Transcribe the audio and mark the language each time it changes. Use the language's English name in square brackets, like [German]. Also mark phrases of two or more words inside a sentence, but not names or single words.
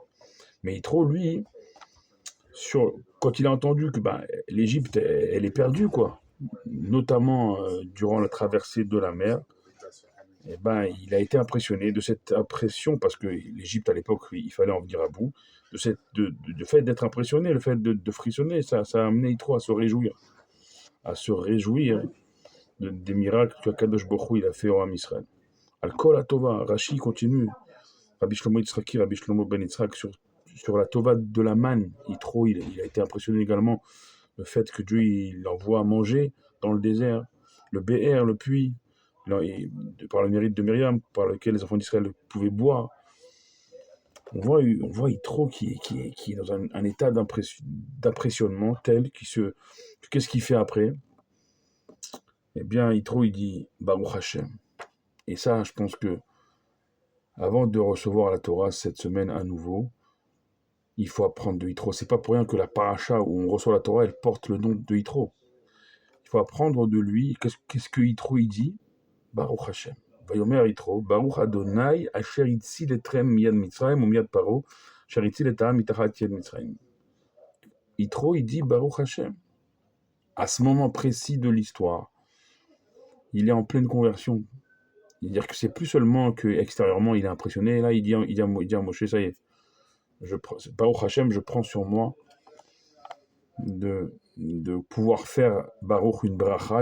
[French] Mais Yitro, lui, quand il a entendu que l'Égypte, elle est perdue, quoi, notamment durant la traversée de la mer, il a été impressionné de cette impression, parce que l'Égypte, à l'époque, il fallait en venir à bout, de fait d'être impressionné, le fait de frissonner, ça a amené Yitro à se réjouir des miracles que [Hebrew] קדוש ברוך הוא [French] il a fait au [Hebrew] עם ישראל. על כל הטובה, [French] Rashi continue, Rabbi Shlomo Yitzhaki, Rabbi Shlomo ben Yitzhak, sur la tova de la manne. Yitro, il a été impressionné également le fait que Dieu il envoie à manger dans le désert, le BR, le puits, par le mérite de Myriam, par lequel les enfants d'Israël pouvaient boire. On voit Yitro qui est dans un état d'impressionnement tel qu'est-ce qu'il fait après? Eh bien, Yitro, il dit [Hebrew] ברוך השם. [French] Et ça, je pense que avant de recevoir la Torah cette semaine à nouveau, il faut apprendre de Yitro. C'est pas pour rien que la paracha où on reçoit la Torah, elle porte le nom de Yitro. Il faut apprendre de lui. Qu'est-ce que Yitro il dit? [Hebrew] ברוך השם. ויאמר יתרו ברוך ה' אשר הציל אתרם מיד מצרים ומיד פרעה אשר הציל אתם מתחת יד מצרים. [French] Yitro, il dit [Hebrew] ברוך השם. [French] À ce moment précis de l'histoire, il est en pleine conversion. C'est-à-dire que c'est plus seulement que extérieurement il est impressionné. Là, il dit à Moshe, ça y est, [Hebrew] ברוך השם, [French] je prends sur moi de pouvoir faire Baruch une bracha.